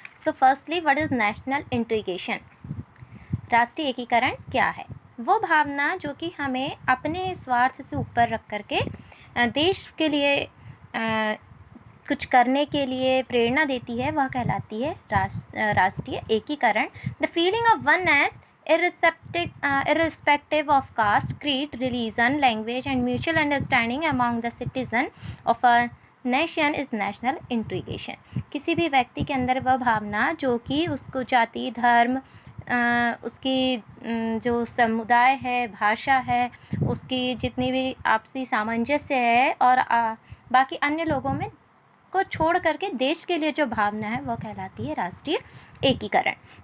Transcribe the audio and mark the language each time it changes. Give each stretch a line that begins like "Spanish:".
English: So firstly, what is national integration?
Hindi: राष्ट्रीय एकीकरण क्या है? वो भावना जो कि हमें अपने स्वार्थ से ऊपर रख करके देश के लिए कुछ करने के लिए प्रेरणा देती है, वह कहलाती है राष्ट्रीय एकीकरण.
English: The feeling of oneness irrespective of caste, creed, religion, language and mutual understanding among the citizen of a nation is national integration.
Hindi: किसी भी व्यक्ति के अंदर वह भावना जो कि उसको जाति, धर्म, उसकी जो समुदाय है, भाषा है, उसकी जितनी भी आपसी सामंजस्य है और बाकी अन्य लोगों में को छोड़ करके देश के लिए जो भावना है वह कहलाती है राष्ट्रीय एकीकरण.